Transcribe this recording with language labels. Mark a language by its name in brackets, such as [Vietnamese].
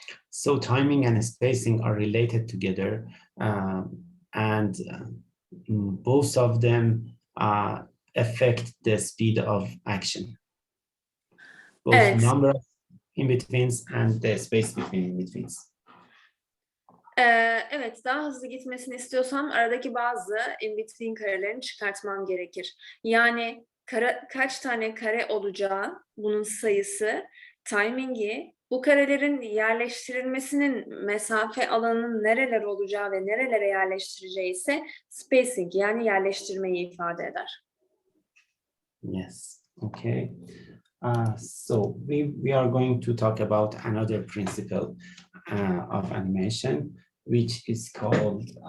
[English] So timing and spacing are related together, and both of them affect the speed of action. Both [Turkish] Evet. [English] number of in-betweens and the space between in-betweens. [Turkish] Evet, daha hızlı gitmesini istiyorsam aradaki bazı in-between karelerini çıkartmam gerekir. Yani kaç tane kare olacağı, bunun sayısı, timingi, bu karelerin yerleştirilmesinin mesafe alanının nereler olacağı ve nerelere yerleştireceği ise spacing yani yerleştirmeyi ifade eder. [English] Yes, okay. So we are going to talk about another principle of animation, which is called